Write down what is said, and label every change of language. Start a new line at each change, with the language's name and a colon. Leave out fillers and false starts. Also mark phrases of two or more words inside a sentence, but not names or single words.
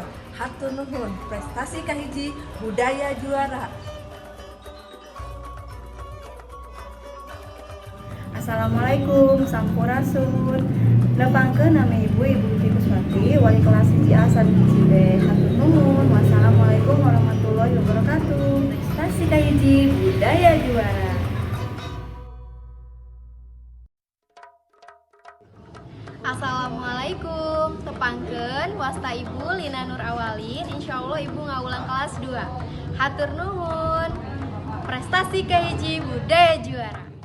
Sundanese: Hatur nuhun, prestasi kahiji budaya juara. Assalamualaikum, sampurasun. Nepangkeun nami Ibu Uti Kuswati, wali kelas 1A Biji D. Hatur nuhun.
Arabic: والسلام عليكم ورحمة الله وبركاته.
Sundanese: Prestasi kahiji budaya juara. Assalamualaikum, tepangkeun wasta Ibu Lina Nur Awalin, insyaallah Ibu ngaulang kelas 2. Hatur nuhun, prestasi kahiji budaya juara.